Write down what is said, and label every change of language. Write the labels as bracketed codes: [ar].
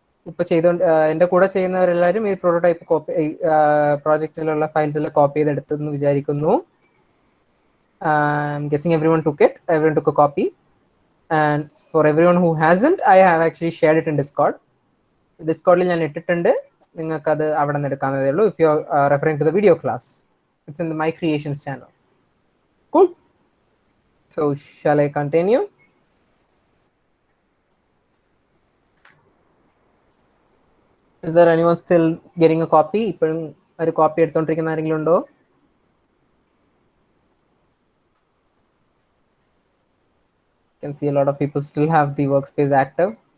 [ml] ഇപ്പൊ ചെയ്തോണ്ട് എന്റെ കൂടെ ചെയ്യുന്നവരെല്ലാരും ഈ പ്രോട്ടോടൈപ്പ് കോപ്പി പ്രോജക്റ്റിലുള്ള ഫയൽസ് എല്ലാം കോപ്പി ചെയ്ത് എടുത്തെന്ന് വിചാരിക്കുന്നു. [en] I'm guessing everyone took it. Everyone took a copy. And for everyone who hasn't, I have actually shared it in Discord. [ml] Discordൽ ഞാൻ ഇട്ടിട്ടുണ്ട്. നിങ്ങൾക്ക് അത് അവിടെ നിന്ന് എടുക്കാവുന്നതേ ഉള്ളൂ. [en] If you are referring to the video class, it's in the My Creations channel. Cool. So shall I continue? Is there anyone still getting a copy? [ml] ഇപ്പോഴും ഒരു copy എടുത്തോണ്ടിരിക്കുന്ന ആരെങ്കിലും ഉണ്ടോ? [en] You can see a lot of people still have the workspace active.